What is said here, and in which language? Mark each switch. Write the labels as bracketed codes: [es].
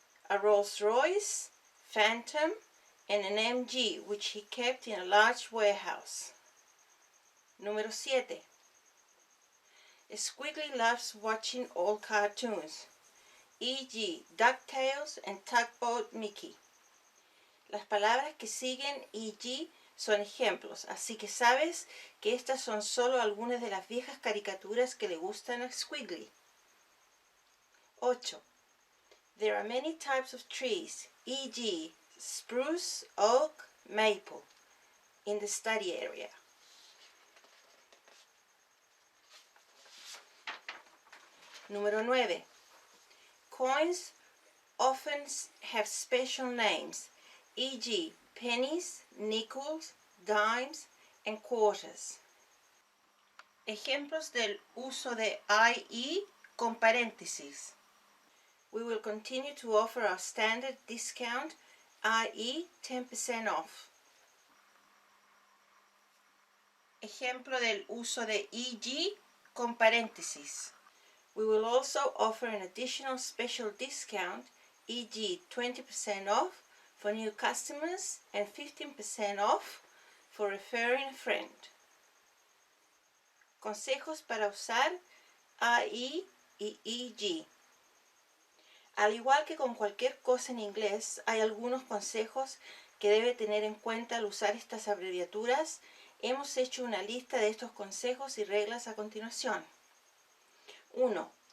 [en] a Rolls-Royce, Phantom, and an MG, which he kept in a large warehouse. [es] Número 7. [en] Squiggly loves watching old cartoons, e.g. DuckTales and Tugboat Mickey. [es] Las palabras que siguen e.g. son ejemplos, así que sabes que estas son solo algunas de las viejas caricaturas que le gustan a Squiggly. 8. [en] There are many types of trees, e.g. spruce, oak, maple, in the study area. [es] Número 9. [en] Coins often have special names, e.g. pennies, nickels, dimes, and quarters. [es] Ejemplos del uso de IE con paréntesis. [en] We will continue to offer our standard discount, i.e. 10% off. [es] Ejemplo del uso de EG con paréntesis. [en] We will also offer an additional special discount, e.g. 20% off for new customers and 15% off for referring a friend. [es] Consejos para usar IE y EG. Al igual que con cualquier cosa en inglés, hay algunos consejos que debe tener en cuenta al usar estas abreviaturas. Hemos hecho una lista de estos consejos y reglas a continuación. 1.